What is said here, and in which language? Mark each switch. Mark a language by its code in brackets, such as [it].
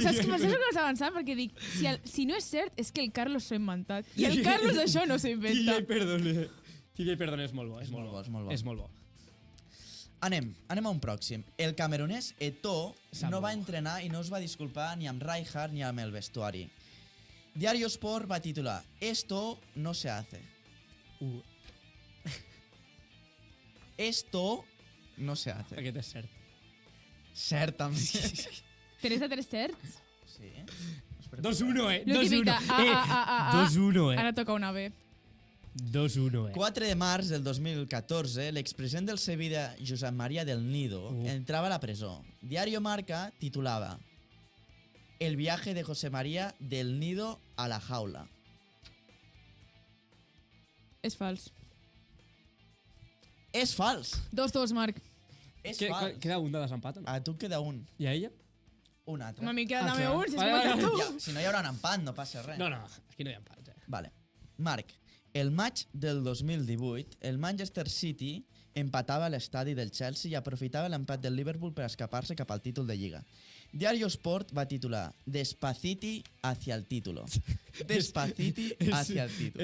[ca] Saps que per això que avançant? Perquè dic, si no és cert, és que el Carlos s'ho ha inventat. I el Carlos això no s'ho inventa. Tíbia i perdoné és molt bo. És molt bo. És molt bo. Anem a un pròxim. El camerunès Eto'o no va entrenar i no es va disculpar ni amb Rijkaard ni amb el vestuari. Diario Sport va titular [es] Esto no se hace. Esto no se hace. [ca] Aquest és cert. Cert, també. 3 de 3 certs? Sí. 2-1, Lo típic de 2-1, Ara toca una B. 2-1, 4 de març del 2014, l'expresident del Sevilla, Josep María del Nido, entrava a la presó. [es] Diario Marca titulava El viaje de José María del Nido a la jaula. [ca] És fals. És fals. 2-2, Marc. És fals. Queda un de desempat, no? A tu queda un. I a ella? Un altre. A mi queda també clar. un, si has Vale, començat vale. tu. Ja, si no hi haurà un empat, no passa res. No, aquí no hi ha empats. Vale. Marc, el maig del 2018, el Manchester City empatava a l'estadi del Chelsea i aprofitava l'empat del Liverpool per escapar-se cap al títol de Lliga. [es] Diario Sport [ca] va titular [es] Despaciti hacia el título. Despaciti hacia el título.